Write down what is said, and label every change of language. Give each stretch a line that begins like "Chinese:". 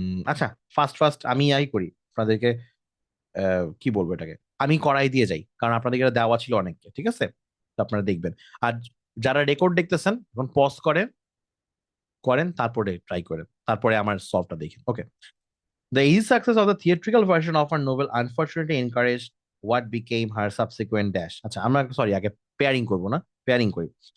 Bangla: আচ্ছা, first first আমি করি আপনাদেরকে। কি বলবো এটাকে, আমি করাই দিয়ে যাই, কারণ আপনাদের এটা দেওয়া ছিল অনেককে, ঠিক আছে? তো আপনারা দেখবেন। আর যারা রেকর্ড দেখতেছেন এখন পজ করেন, তারপরে ট্রাই করেন, তারপরে আমার সলভটা দেখেন। ওকে।
English: The easy success of the theatrical version of her novel unfortunately encouraged what became her subsequent dash.
Bangla: আচ্ছা, আমরা সরি আগে পেয়ারিং করব না, পেয়ারিং করি।